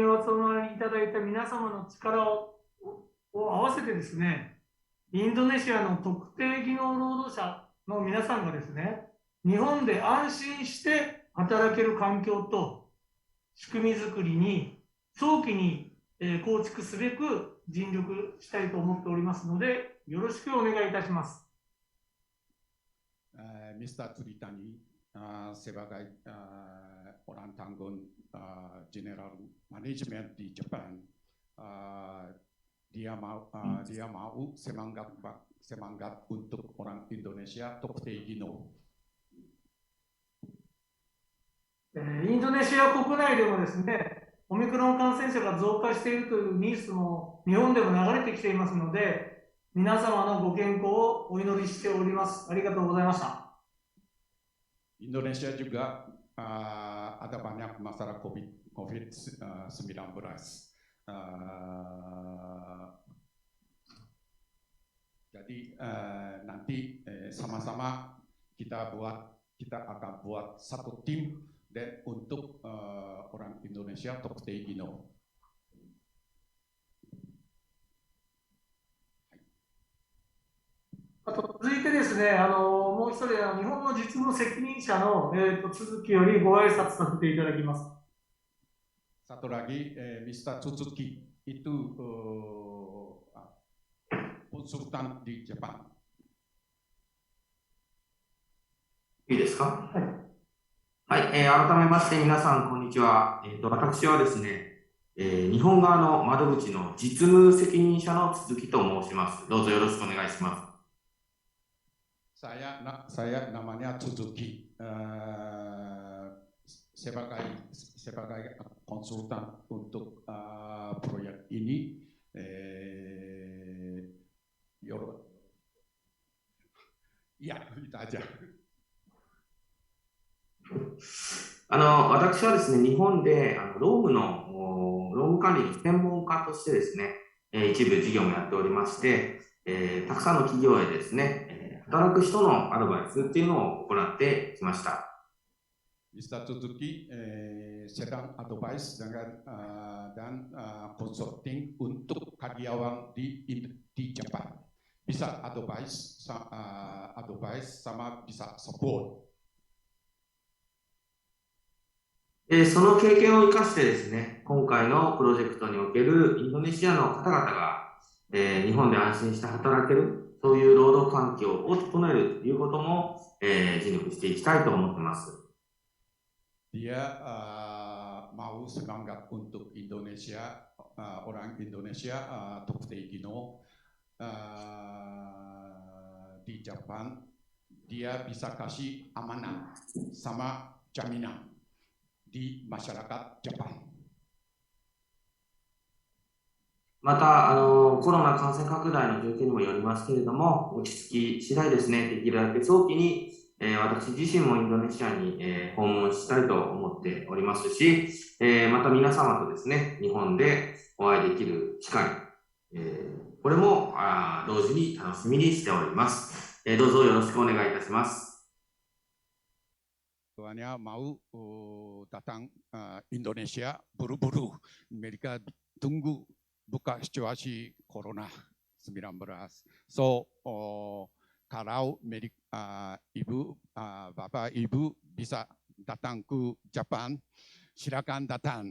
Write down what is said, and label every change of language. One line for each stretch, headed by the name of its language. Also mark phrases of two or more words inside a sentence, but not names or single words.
Japanese: お集まりいただいた皆様の力を合わせてですね、インドネシアの特定技能労働者の皆さんがですね、日本で安心して働ける環境と仕組み作りに早期に構築すべく尽力したいと思っておりますので、よろしくお願いいたします。
Indonesian: Mr. Tritani sebagai orang tanggung
English: General Management
Indonesian: di Jepang, dia mau semangat untuk orang Indonesia
Japanese: 特定技能. インドネシア国内でもですね、オミクロン感染者が増加しているというニュースも日本でも流れてきていますので、皆様のご健康をお祈りしております。ありがとうございました。
Indonesian: Indonesia juga ada banyak masalah COVID-19. Jadi nanti sama-sama kita akan buat satu tim dan untuk orang Indonesia
Japanese: 特定技能. 続いてですね、もう一人日本の実務責任者の、続きよりご挨拶させていただきます。
Indonesian: Satu lagi, Mr. Tsuzuki itu konsultan di Jepang.
Japanese: いいですか？はい、改めまして皆さんこんにちは。私はですね、日本側の窓口の実務責任者の鈴木と申します。どうぞよろしくお願いします。
Indonesian: Saya namanya Tsuzuki, sebagai konsultan untuk proyek ini. Ya, itu aja.
Japanese: 私はですね、日本で労務管理の専門家としてですね、一部事業もやっておりまして、たくさんの企業へですね、働く人のアドバイスっていうのを行ってきました。
Indonesian: Mr. Tsuzuki sedang advice dan consulting untuk karyawan di Jepang. Bisa advice sama bisa support.
Japanese: その経験を生かしてですね、今回のプロジェクトにおけるインドネシアの方々が、日本で安心して働ける、そういう労働環境を整えるということも、尽力していきたいと思っています。
Indonesian: Dia mau semangat untuk Indonesia, orang Indonesia
Japanese: 特定技能
Indonesian: di Jepang. Dia bisa kasih amanah sama jaminan di masyarakat Jepang.
Japanese: またコロナ感染拡大の状況にもよりますけれども、落ち着き次第ですね、できるだけ早期に、私自身もインドネシアに、訪問したいと思っておりますし、また皆様とですね、日本でお会いできる機会、これも同時に楽しみにしております。どうぞよろしくお願いいたします。
Indonesian: Tuanya mau datang Indonesia buru-buru. Mereka tunggu buka situasi Corona 19. So, kalau Bapak Ibu bisa datang ke Jepang, silakan datang.